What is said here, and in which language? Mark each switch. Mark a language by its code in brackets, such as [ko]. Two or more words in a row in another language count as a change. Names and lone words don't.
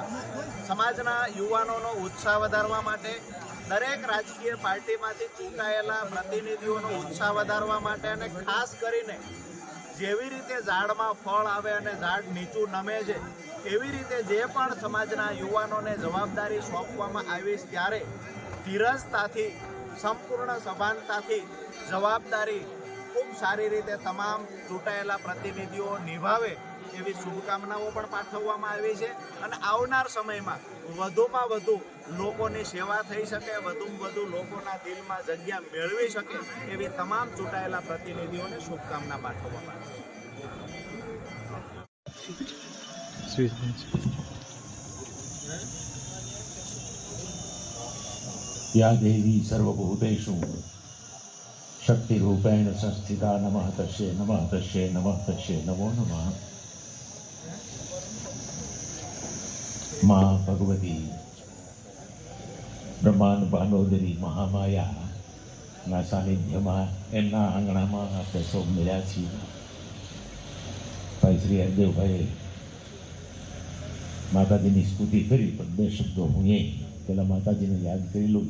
[gu] સમાજના યુવાનોનો ઉત્સાહ વધારવા માટે, દરેક રાજકીય પાર્ટીમાંથી ચૂંટાયેલા પ્રતિનિધિઓનો ઉત્સાહ વધારવા માટે અને ખાસ કરીને જેવી રીતે ઝાડમાં ફળ આવે અને ઝાડ નીચું નમે છે, એવી રીતે જે પણ સમાજના યુવાનોને જવાબદારી સોંપવામાં આવી, ત્યારે ધીરજતાથી, સંપૂર્ણ સભાનતાથી જવાબદારી ખૂબ સારી રીતે તમામ ચૂંટાયેલા પ્રતિનિધિઓ નિભાવે એવી શુભકામનાઓ પણ પાઠવવામાં આવી છે. અને આવનાર સમયમાં વધુમાં વધુ લોકોની સેવા થઈ શકે, વધુમાં વધુ લોકોના દિલમાં જગ્યા મેળવી શકે એવી તમામ ચૂંટાયેલા પ્રતિનિધિઓને શુભકામના પાઠવવામાં આવી છે. [sa] या देवी सर्वभूतेषु शक्तिरूपेण संस्थिता नमः तस्यै नमः तस्यै नमः तस्यै नमो नमः। [gu] માઁ ભગવતી બ્રહ્માંડ ભાંડોદરી મહામાયાના સાનિધ્યમાં એમના આંગણામાં આપણે સૌ મળ્યા છીએ. ભાઈ શ્રી હરદેવભાઈએ માતાજીની સ્તુતિ કરી, પણ 2 શબ્દો હું એ પેલા માતાજીને યાદ કરી લઉં.